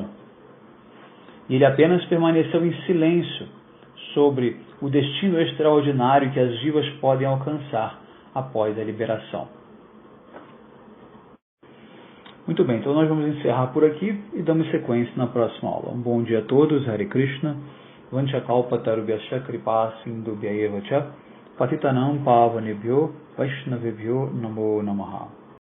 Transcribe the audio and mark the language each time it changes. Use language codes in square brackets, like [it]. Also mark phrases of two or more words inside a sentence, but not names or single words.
[pt] E ele apenas permaneceu em silêncio sobre o destino extraordinário que as jivas podem alcançar após a liberação. Muito bem, então nós vamos encerrar por aqui e damos sequência na próxima aula. Um bom dia a todos, [sa] हरे कृष्ण, वाञ्छाकल्पतरुभ्यश्च कृपा सिन्धुभ्य एव च, पतितानां पावनेभ्यो वैष्णवेभ्यो नमो नमः.